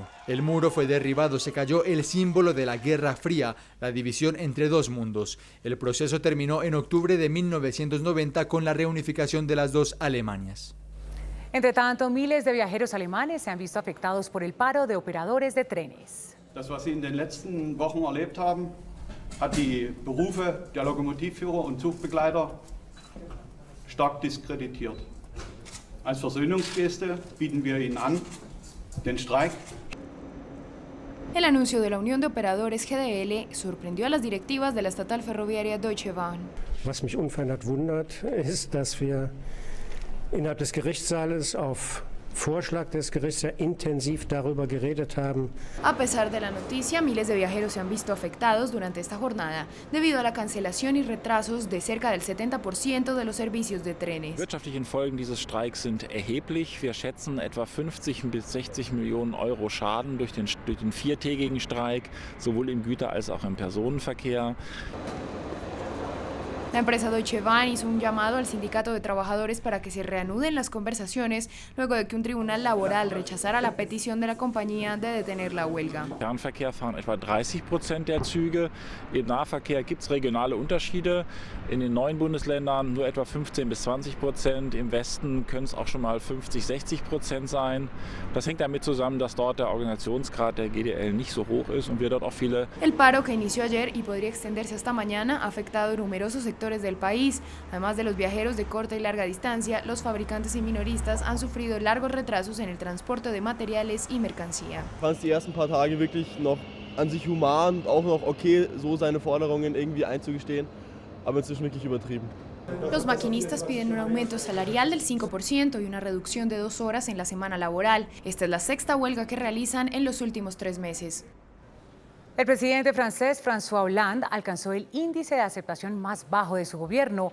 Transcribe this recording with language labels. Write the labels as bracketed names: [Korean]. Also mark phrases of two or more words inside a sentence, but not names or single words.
[Spanish] El muro fue derribado, se cayó el símbolo de la Guerra Fría, la división entre dos mundos. El proceso terminó en octubre de 1990 con la reunificación de las dos Alemanias. Entre tanto, miles de viajeros alemanes se han visto afectados por el paro de operadores de trenes. [German] Das, was Sie in den letzten Wochen erlebt haben, hat die Berufe der Lokomotivführer und Zugbegleiter stark diskreditiert. Als Versöhnungsgeste bieten wir Ihnen an, den Streik. [Spanish] El anuncio de la Unión de Operadores GDL sorprendió a las directivas de la estatal ferroviaria Deutsche Bahn. [German] Was mich unverändert wundert, ist, dass wir innerhalb des Gerichtssaales auf Vorschlag des Gerichts sehr intensiv darüber geredet haben. [Spanish] A pesar de la noticia, miles de viajeros se han visto afectados durante esta jornada debido a la cancelación y retrasos de cerca del 70% de los servicios de trenes. [German] Die wirtschaftlichen Folgen dieses Streiks sind erheblich. Wir schätzen etwa 50 bis 60 Millionen Euro Schaden durch den viertägigen Streik, sowohl im Güter- als auch im Personenverkehr. [Spanish] La empresa Deutsche Bahn hizo un llamado al sindicato de trabajadores para que se reanuden las conversaciones luego de que un tribunal laboral rechazara la petición de la compañía de detener la huelga. [German] Im Fernverkehr fahren etwa 30% der Züge. Im Nahverkehr gibt es regionale Unterschiede. In den neuen Bundesländern nur etwa 15 bis 20%. Im Westen können es auch schon mal 50-60% sein. Das hängt damit zusammen, dass dort der Organisationsgrad der GDL nicht so hoch ist und wir dort auch viele. [Spanish] El paro, que inició ayer y podría extenderse hasta mañana, ha afectado numerosos sectores del país. Además de los viajeros de corta y larga distancia, los fabricantes y minoristas han sufrido largos retrasos en el transporte de materiales y mercancía. [German] Fand es die ersten paar Tage wirklich noch an sich human, auch noch okay, so seine Forderungen irgendwie einzugestehen, aber inzwischen wirklich übertrieben. [Spanish] Los maquinistas piden un aumento salarial del 5% y una reducción de 2 horas en la semana laboral. Esta es la sexta huelga que realizan en los últimos 3 meses. El presidente francés François Hollande alcanzó el índice de aceptación más bajo de su gobierno.